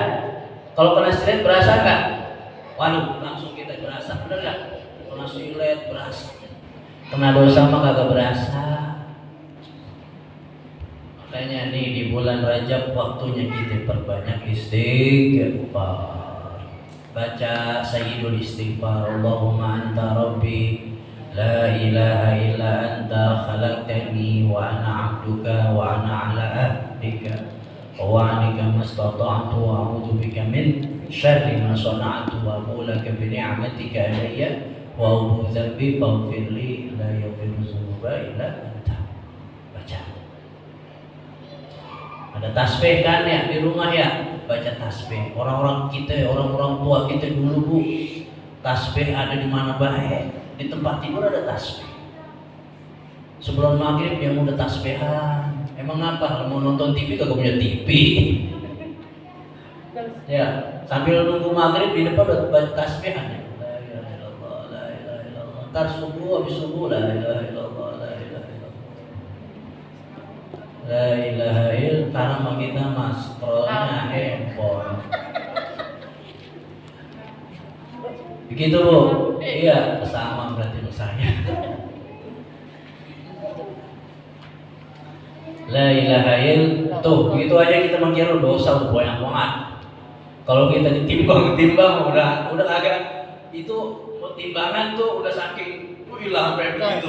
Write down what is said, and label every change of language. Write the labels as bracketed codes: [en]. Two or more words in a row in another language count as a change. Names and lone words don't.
[id] Kalau kena silet berasa gak? Waduh, langsung kita berasa, bener gak? Kena silet berasa. Kena dosa mah kagak berasa. Makanya nih di bulan Rajab waktunya kita perbanyak istighfar. baca Sayyidul Istighfar. [ar] اللهم أنت ربي لا إله إلا أنت خلقتني وأنا عبدك وأنا على عهدك ووعدك ما استطعت وأعوذ بك من شر ما صنعت وأقول لك بنعمتك علي وأعوذ ذنبي فاغفر لي لا يغفر الذنوب إلا أنت. [id] Baca. Ada tasbih kan ya di rumah ya, baca tasbih. Orang-orang kita, orang-orang tua kita dulu Bu, tasbih ada di mana baik. Di tempat tidur ada tasbih. Sebelum maghrib dia udah tasbihan. Emang apa? Mau nonton TV kagak punya TV. Ya, sambil nunggu maghrib di depan udah baca tasbihan. [ar] لا إله إلا الله، لا إله إلا الله. [id] Ntar subuh, habis subuh [ar] لا إله إلا الله، لا إله إلا الله. لا إله إلا الله. [id] Karena kita mas scrollnya handphone. Begitu Bu? Iya, sama berarti saya. [ar] لا إله إلا الله. [id] Tuh, begitu aja kita mengkira dosa banyak banget. Kalau kita ditimbang udah agak itu timbangan tuh udah saking hilang sampai begitu.